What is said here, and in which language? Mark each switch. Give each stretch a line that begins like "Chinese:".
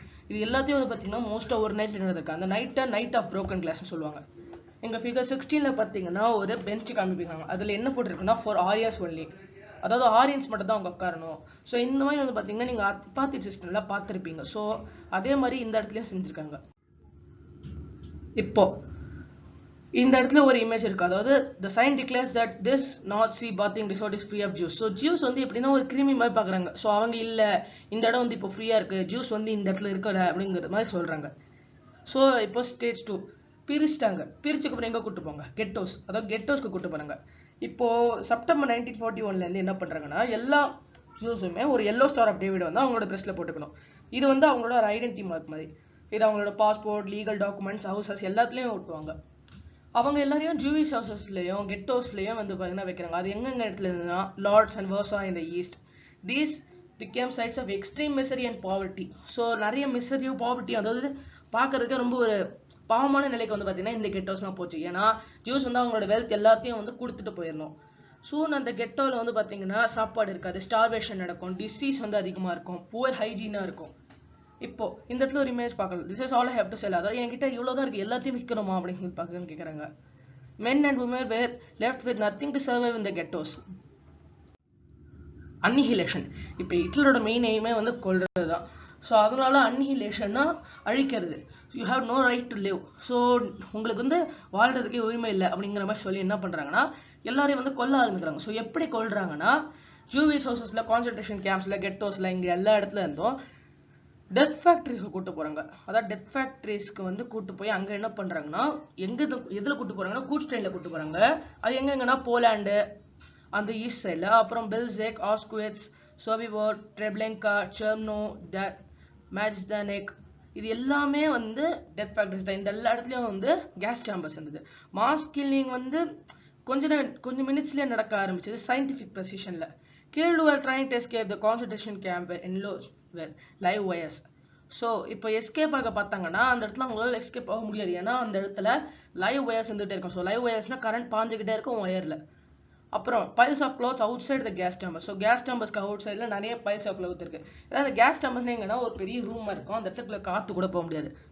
Tamil: இது எல்லாத்தையும் வந்து பார்த்தீங்கன்னா மோஸ்ட்டாக ஒரு நைட் நடந்திருக்கு. அந்த நைட் ஆஃப் ப்ரோக்கன் கிளாஸ்னு சொல்லுவாங்க. எங்க ஃபிகர் 16ல பார்த்தீங்கன்னா ஒரு பெஞ்ச் காமிப்பாங்க. அதுல என்ன போட்டிருக்குன்னா ஃபார் ஆரியாஸ் ஒன்லி, அதாவது ஆரியன்ஸ் மட்டும் தான் அவங்க உட்காரணும். ஸோ இந்த மாதிரி வந்து பார்த்தீங்கன்னா நீங்க அப்பாத்தி சிஸ்டம்ல பார்த்துருப்பீங்க. ஸோ அதே மாதிரி இந்த இடத்துலயும் செஞ்சிருக்காங்க. இப்போ இந்த இடத்துல ஒரு இமேஜ் இருக்கு, அதாவது
English: the sign declares that this Nazi bathing resort is free of Jews.
Tamil: So juice வந்து எப்படின்னா ஒரு கிருமி மாதிரி பாக்குறாங்க. ஸோ அவங்க இல்ல இந்த இடம் வந்து இப்போ ஃப்ரீயா இருக்கு, ஜூஸ் வந்து இந்த இடத்துல இருக்கல அப்படிங்கிற மாதிரி சொல்றாங்க. ஸோ இப்போ ஸ்டேஜ் 2 பிரிச்சுட்டாங்க. பிரிச்சுக்கு அப்புறம் எங்க கூட்டு போங்க, கெட்டோஸ், அதாவது கெட்டோஸ்க்கு கூட்டு போறாங்க. இப்போ செப்டம்பர் 1941ல இருந்து என்ன பண்றாங்கன்னா எல்லா ஜூஸுமே ஒரு எல்லோ ஸ்டார் ஆஃப் டேவிட் வந்து அவங்களோட பிரஸ்ல போட்டுக்கணும். இது வந்து அவங்களோட ஒரு ஐடென்டிட்டி மார்க் மாதிரி. இது அவங்களோட பாஸ்போர்ட், லீகல் டாக்குமெண்ட்ஸ், ஹவுசஸ் எல்லாத்துலயும் ஓட்டுவாங்க. அவங்க எல்லாரையும் ஜூவிஷ் ஹவுசஸ்லயும் கெட்டோஸ்லயும் வந்து பாத்தீங்கன்னா வைக்கிறாங்க. அது எங்கெங்க இடத்துல இருந்துன்னா Lord's and versa in the east.
English: These became sites of extreme misery and poverty.
Tamil: So நிறைய மிசரியும் பாவர்ட்டி, அதாவது பாக்குறதுக்கு ரொம்ப ஒரு பாவமான நிலைக்கு வந்து பாத்தீங்கன்னா இந்த கெட்டோஸ்லாம் போச்சு. ஏன்னா ஜூஸ் வந்து அவங்களோட வெல்த் எல்லாத்தையும் வந்து கொடுத்துட்டு போயிடணும். சூன் அந்த கெட்டோல வந்து பாத்தீங்கன்னா சாப்பாடு இருக்காது, ஸ்டார்வேஷன் நடக்கும், டிசீஸ் வந்து அதிகமா இருக்கும், புவர் ஹைஜீனா இருக்கும். இப்போ இந்த இடத்துல ஒரு இமேஜ் பார்க்கலாம்.
English: This is all I have to sell.
Tamil: அதாவது என்கிட்ட இவ்வளவுதான் இருக்கு, எல்லாத்தையும் விற்கணுமா அப்படின்னு பார்க்கணும்னு கேட்குறாங்க.
English: Men and women were left with nothing to survive in the ghettos. Annihilation.
Tamil: இப்போ ஹிட்லரோட மெயின் எய்மே வந்து கொல்றது தான். ஸோ அதனால அன்னிஹிலேஷன்னா அழிக்கிறது.
English: You have no right to live.
Tamil: So உங்களுக்கு வந்து வாழ்றதுக்கே உரிமை இல்லை அப்படிங்கிற மாதிரி சொல்லி என்ன பண்ணுறாங்கன்னா எல்லாரையும் வந்து கொல்ல ஆரம்பிக்கிறாங்க. ஸோ எப்படி கொல்றாங்கன்னா ஜூவிஸ் ஹவுசஸில், கான்சன்ட்ரேஷன் கேம்ப்ஸில், கெட்டோஸில், இங்கே எல்லா இடத்துல இருந்தும் டெத் ஃபேக்ட்ரிஸ்க்கு கூட்டு போகிறாங்க. அதாவது டெத் ஃபேக்ட்ரிஸ்க்கு வந்து கூட்டு போய் அங்கே என்ன பண்ணுறாங்கன்னா எதில் கூட்டு போகிறாங்கன்னா கூட்ஸ் ட்ரெயினில் கூட்டு போகிறாங்க. அது எங்கெங்கன்னா போலாண்டு அந்த ஈஸ்ட் சைடில், அப்புறம் பெல்செக், ஆஸ்குவிட்ஸ், சோபிவோர், ட்ரெப்லெங்கா, செர்னோ, மேஜ்தானெக், இது எல்லாமே வந்து டெத் ஃபேக்டரிஸ் தான். இந்த எல்லா இடத்துலையும் வந்து கேஸ் சேம்பர்ஸ் இருந்தது. மாஸ் கில்லிங் வந்து கொஞ்சம் மினிட்ஸ்லேயே நடக்க ஆரம்பிச்சது scientific ப்ரெசிஷனில்.
English: Killed were trying to escape the concentration camp in live wires.
Tamil: So இப்போ எஸ்கேப் ஆக பார்த்தாங்கன்னா அந்த இடத்துல அவங்களால எஸ்கேப் ஆக முடியாது. ஏன்னா அந்த இடத்துல லைவ் வயர்ஸ் இருந்துகிட்டே இருக்கும். ஸோ லைவ் வயர்ஸ்னா கரண்ட் பாஞ்சுக்கிட்டே இருக்கும் ஒயரில். அப்புறம்
English: Piles of clothes outside the gas chamber.
Tamil: So case சேம்பர்ஸ்க்கு out சைடில் நிறைய பைல்ஸ் ஆஃப் க்ளோத் இருக்கு. அதாவது கேஸ் சேம்பர்ஸ்னா எங்கன்னா ஒரு பெரிய ரூமாக இருக்கும், அந்த இடத்துல காற்று கூட போக முடியாது.